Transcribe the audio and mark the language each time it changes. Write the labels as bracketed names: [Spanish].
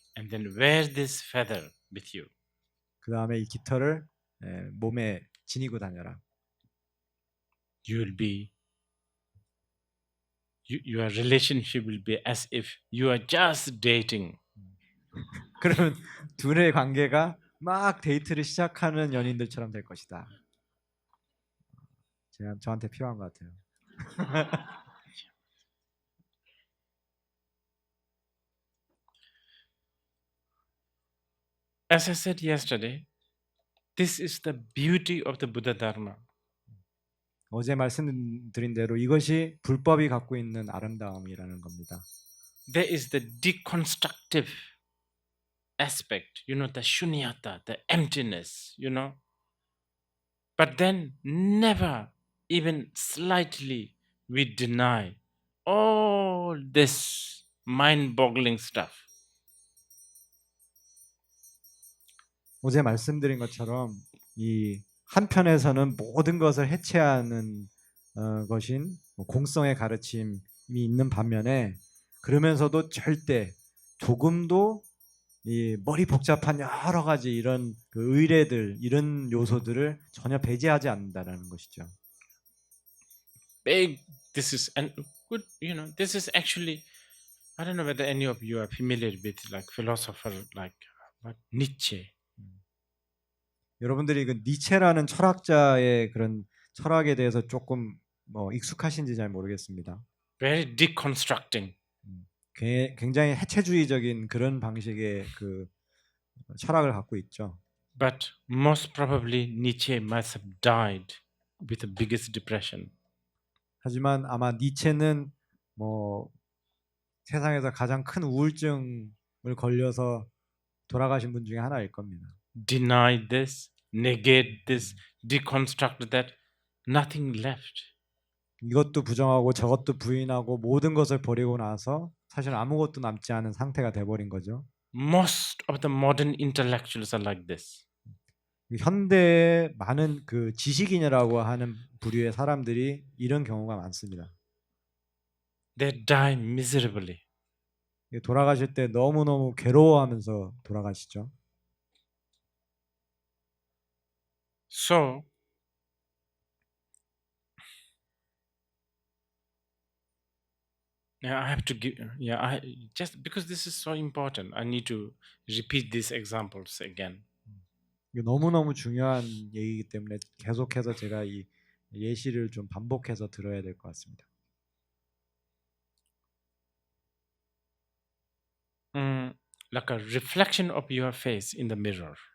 [English] And then wear this feather with you. [Korean] 그 다음에 이 깃털을 몸에 지니고 다녀라. [English] You will be, your relationship will be as if you are just dating. [Korean] 그러면 둘의 관계가 막 데이트를 시작하는 연인들처럼 될 것이다. 저한테 필요한 것 같아요. [English] As I said yesterday, this is the beauty of the Buddha Dharma. [Korean] 어제 말씀드린 대로 이것이 불법이 갖고 있는 아름다움이라는 겁니다. [English] There is the deconstructive aspect, the shunyata, the emptiness, But then never even slightly we deny all this mind-boggling stuff. [Korean] 어제 말씀드린 것처럼 이 한편에서는 모든 것을 해체하는 것인 공성의 가르침이 있는 반면에 그러면서도 절대 조금도 이 머리 복잡한 여러 가지 이런 그 의례들 이런 요소들을 전혀 배제하지 않는다라는 것이죠. [English] Big this is and good. This is actually I don't know whether any of you are familiar with like philosopher like Nietzsche. [Korean] 여러분들이 그 니체라는 철학자의 그런 철학에 대해서 조금 뭐 익숙하신지 잘 모르겠습니다. [English] Very deconstructing. [Korean] 굉장히 해체주의적인 그런 방식의 그 철학을 갖고 있죠. [English] But most probably Nietzsche must have died with the biggest depression. [Korean] 하지만 아마 니체는 뭐 세상에서 가장 큰 우울증을 걸려서 돌아가신 분 중에 하나일 겁니다. [English] Deny this, negate this, deconstruct that, nothing left. [Korean] 이것도 부정하고 저것도 부인하고 모든 것을 버리고 나서 사실 아무것도 남지 않은 상태가 돼버린 거죠. [English] Most of the modern intellectuals are like this. [Korean] 현대의 많은 그 지식인이라고 하는 부류의 사람들이 이런 경우가 많습니다. [English] They die miserably. [Korean] 돌아가실 때 너무너무 괴로워하면서 돌아가시죠. [English] So I have to give I just because this is so important I need to repeat these examples again. [Korean] 이게 너무너무 중요한 얘기이기 때문에 계속해서 제가 이 예시를 좀 반복해서 들어야 될 것 같습니다. [English] Like a reflection of your face in the mirror.